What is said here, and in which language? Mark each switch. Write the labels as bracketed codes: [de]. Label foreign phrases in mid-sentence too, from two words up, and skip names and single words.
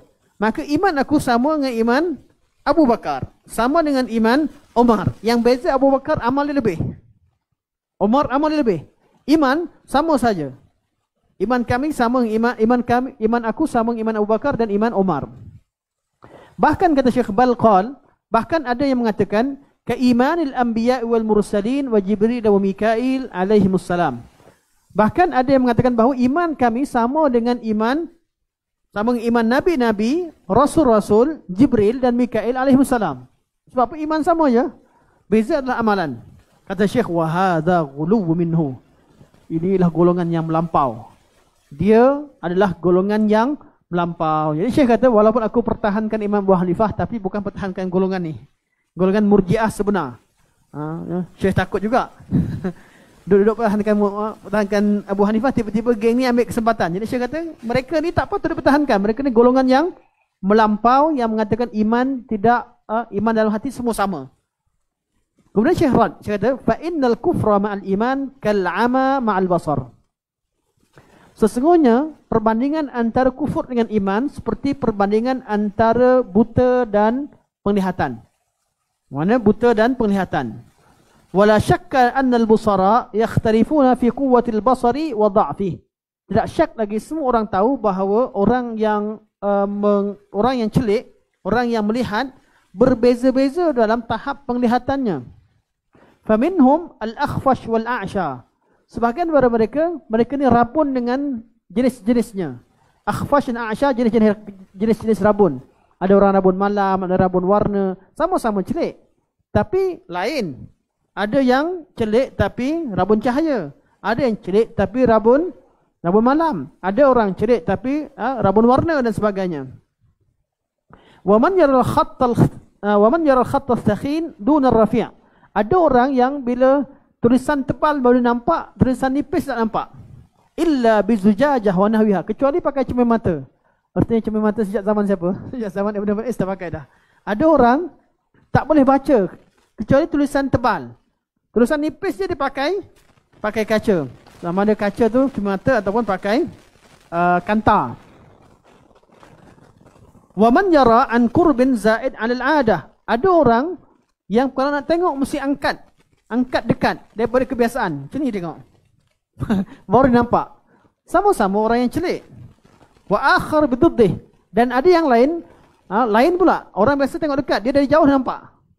[ms] Maka iman aku sama dengan iman Abu Bakar, sama dengan iman Umar. Yang beza Abu Bakar amal dia lebih, Umar amal dia lebih. Iman sama saja. Iman kami sama iman aku sama iman Abu Bakar dan iman Umar. Bahkan kata Syekh Balqal, bahkan ada yang mengatakan [ar] كإيمان الأنبياء والمرسلين وجبريل وميكائيل عليهم السلام. [ms] Bahkan ada yang mengatakan bahawa iman kami sama dengan iman nabi-nabi, rasul-rasul, Jibril dan Mikail alaihimussalam. Sebab apa? Iman sama je, beza adalah amalan. Kata Syekh, [ar] وهذا غلو منه. [ms] Inilah golongan yang melampau. Dia adalah golongan yang melampau. Jadi Syekh kata, walaupun aku pertahankan Imam Abu Hanifah, tapi bukan pertahankan golongan ni, golongan murjiah sebenar. Syekh takut juga. Duduk pertahankan Abu Hanifah, tiba-tiba geng ni ambil kesempatan. Jadi Syekh kata, mereka ni tak patut dipertahankan. Mereka ni golongan yang melampau, yang mengatakan iman tidak, iman dalam hati semua sama. Kemudian Syekh Rad, Syekh kata, [ar] فإن الكفر مع الإيمان كالعمى مع البصر. [ms] Sesungguhnya perbandingan antara kufur dengan iman seperti perbandingan antara buta dan penglihatan. Mana buta dan penglihatan. [ar] ولا شك أن البصراء يختلفون في قوة البصر وضعفه. [ms] Tidak syak lagi semua orang tahu bahawa orang yang celik, orang yang melihat berbeza-beza dalam tahap penglihatannya. [ar] فمنهم الأخفش والأعشى. [ms] Sebahagian daripada mereka ni rabun dengan jenis-jenisnya. Akhfash dan a'sha, jenis-jenis rabun. Ada orang rabun malam, ada rabun warna, sama-sama celik, tapi lain. Ada yang celik tapi rabun cahaya. Ada yang celik tapi rabun malam. Ada orang celik tapi rabun warna dan sebagainya. [ar] ومن يرى الخط الثخين دون الرفيع'. [ms] Ada orang yang bila tulisan tebal baru nampak, tulisan nipis tak nampak. [ar] إلا بزجاجة ونحوها, [ms] kecuali pakai cermin mata. Artinya cermin mata sejak zaman siapa? Sejak zaman Ibn Baiz dah pakai dah. Ada orang tak boleh baca kecuali tulisan tebal. Tulisan nipis je dipakai kaca. Sama ada kaca tu cermin mata ataupun pakai kanta. [ar] ومن يرى عن قرب زائد على العادة. [ms] Ada orang yang kalau nak tengok mesti angkat dekat daripada kebiasaan. Macam ni tengok. Baru nampak. Sama-sama orang yang celik. [ar] وآخر بضده. [ms] Dan ada yang lain pula. Orang biasa tengok dekat, dia dari jauh nampak.